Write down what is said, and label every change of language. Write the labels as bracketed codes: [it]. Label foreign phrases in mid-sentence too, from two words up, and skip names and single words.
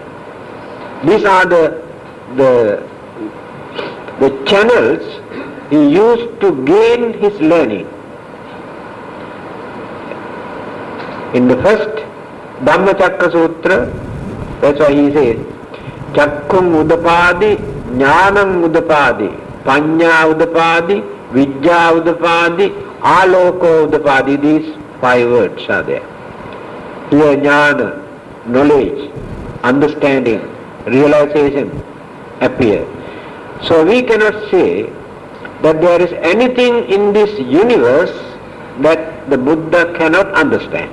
[en] These are the channels he used to gain his learning. In the first Dhammacakka Sutra, that's why he says, [pi] Chakkhum udapadi, jnanam udapadi, panya udapadi, vidya udapadi, aloko udapadi. [en] These 5 words are there. Here jnana, knowledge, understanding, realization appear. So we cannot say that there is anything in this universe that the Buddha cannot understand.